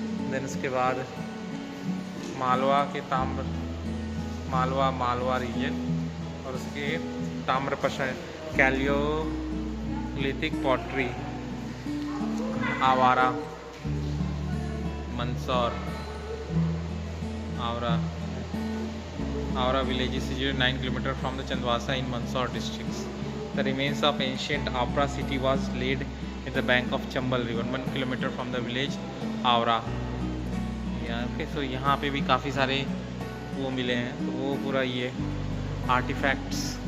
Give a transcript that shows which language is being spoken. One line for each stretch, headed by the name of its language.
Hindi: Then उसके बाद मालवा के मालवा रीजन और उसके ताम्रप्रशन कैलियोलिथिक पॉटरी आवारा Mandsaur
English: Avra village is situated 9 km from the Chandwasa in Mandsaur district. The remains of ancient Avra city was laid in the bank of Chambal river 1 km from the village Avra. Okay, so
Hindi: यहाँ पे भी काफ़ी सारे वो मिले हैं, तो वो पूरा ये आर्टिफैक्ट्स।